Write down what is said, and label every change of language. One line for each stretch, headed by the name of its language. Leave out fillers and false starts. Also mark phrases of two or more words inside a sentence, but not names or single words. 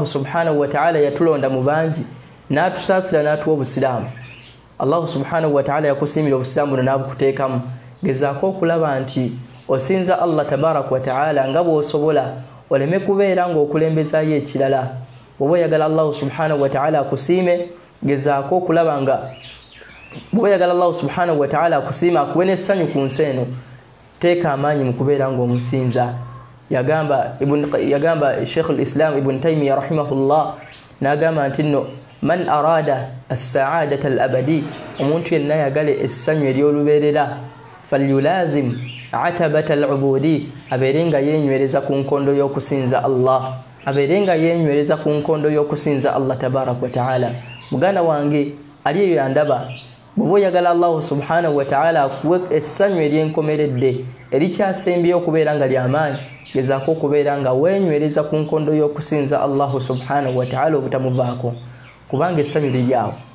Arabic: سبحانه وتعالى
Ganda: yatulonda mu bangi n'atusaasira n'atuwa obusiraamu
Arabic: الله سبحانه وتعالى
Ganda: yakusiimira obusiraamu buno n'abukuteekamu gezaako okulaba nti osinza
Arabic: الله تبارك وتعالى
Ganda: nga bw'osobola oleme kubeera ng'okulembezayo ekirala bw'oba oyagala
Arabic: الله سبحانه وتعالى
Ganda: akusiime gezaako okulaba nga bw'oba oyagala
Arabic: الله سبحانه وتعالى
Ganda: akusiime akuwe n'essanyu ku nsi eno teeka amaanyi mu kubeera ng'omusinza yagamba Sheikh al-Islam Ibn Taymiyyah rahimahullah n'agamba nti nno
Arabic: من أراد السعادة الأبدية
Ganda: omuntu yenna yagale essanyu ery'olubeerera
Arabic: فليلازم عتبة العبودية
Ganda: abeerenga yenywereza ku nkondo y'okusinza Allah abeerenga yenywereza ku nkondo y'okusinza
Arabic: الله تبارك وتعالى
Ganda: muganda wange ali eyo yandaba bw'oba oyagala
Arabic: الله سبحانه وتعالى
Ganda: akuwe essanyu ery'enkomeredde erikyasembyeyo okubeera nga ly'amaanyi gezaako okubeera nga wenywereza ku nkondo y'okusinza
Arabic: الله سبحانه وتعالى
Ganda: obutamuvaako kubanga essanyu liryawo